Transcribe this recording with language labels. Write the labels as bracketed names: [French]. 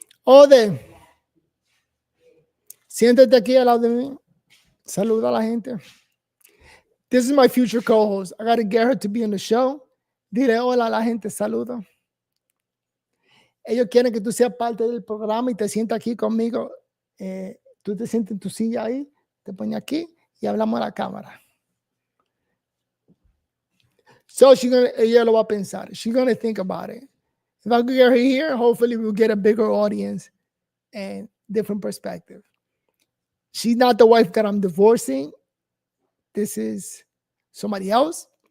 [Spanish] Ode, siéntate aquí al lado de mí. Saluda a la gente. [English] This is my future co-host. I got to get her to be on the show. [Spanish] Dile hola a la gente. Saluda. Ellos quieren que tú seas parte del programa y te sientas aquí conmigo. Tú te sientes en tu silla ahí, te pones aquí y hablamos a la cámara. So ella lo va a pensar. [English] She's gonna think about it. If I could get her here, hopefully we'll get a bigger audience and different perspective. She's not the wife that I'm divorcing. This is somebody else.